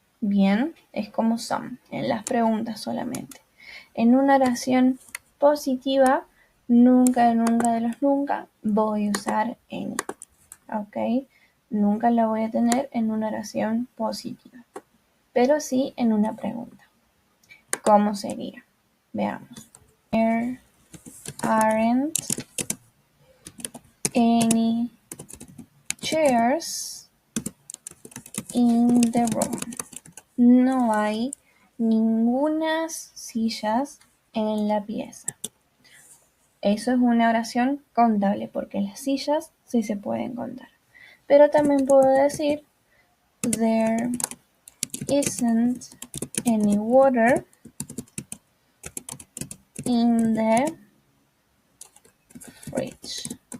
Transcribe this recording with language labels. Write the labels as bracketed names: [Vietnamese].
[Spanish] Bien, es como some, en las preguntas solamente. En una oración positiva, nunca de los nunca voy a usar any. ¿Ok? Nunca la voy a tener en una oración positiva, pero sí en una pregunta. ¿Cómo sería? Veamos. [English] There aren't any chairs in the room. [Spanish] No hay ningunas sillas en la pieza. Eso es una oración contable porque las sillas sí se pueden contar. Pero también puedo decir [English] there isn't any water in the fridge.